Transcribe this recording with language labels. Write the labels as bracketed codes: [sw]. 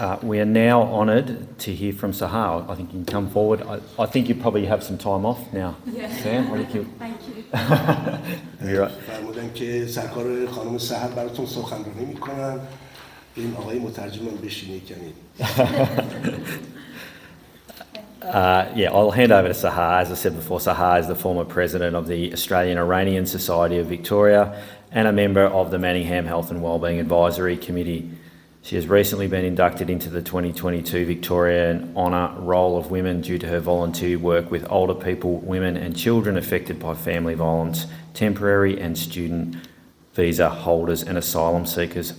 [en] We are now honoured to hear from Sahar. I think you can come forward. I think you probably have some time off now. Yeah. Sam, I think you. Thank you. You're right. [fa] فرمودن که سرکار خانم سحر براتون سخنرانی میکنن. این آقای مترجمم بشینه کمی. [en] Yeah, I'll hand over to Sahar. As I said before, Sahar is the former president of the Australian Iranian Society of Victoria and a member of the Manningham Health and Wellbeing Advisory Committee. She has recently been inducted into the 2022 Victorian Honour Roll of Women due to her volunteer work with older people, women and children affected by family violence, temporary and student visa holders and asylum seekers.